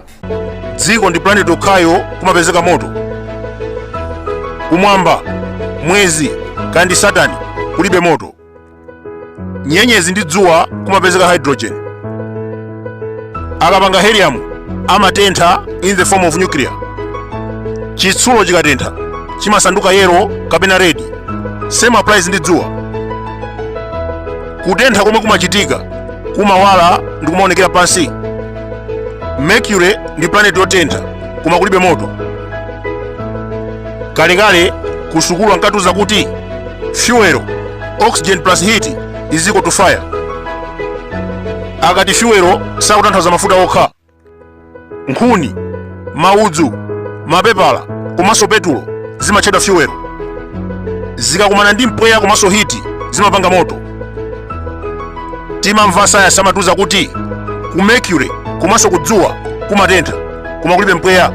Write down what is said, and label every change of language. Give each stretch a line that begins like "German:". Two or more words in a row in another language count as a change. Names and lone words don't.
Nyanja: Dziko ndi planet okhayo kumapezeka moto. Kumwamba, mwezi, kandi Satani kulibe moto. Nyenyezi ndi dzuwa kumapezeka hydrogen. Akapanga helium amatentha
English: in the form of nuclear.
Nyanja: Chitsulo chikatentha chimasanduka yellow kapena red.
English: Same applies
Nyanja: ndi dzuwa. Kutentha komwe kumachitika kumawala ndi kumaonekera pansi. Mercury ndi planet yotentha koma kulibe moto. Kalekale kusukulu ankatuza kuti
English: fuel oxygen plus heat is equal to fire.
Nyanja: Akati fuel sakutanthauza mafuta okha. Nkhuni, maudzu, mapepala komanso petulo zimatchedwa fuel. Zikakumana ndi mpweya komanso heat zimapanga moto. Timamva sayansi amatuza kuti ku Mercury komanso kudzuwa kumatentha koma kulibe mpweya.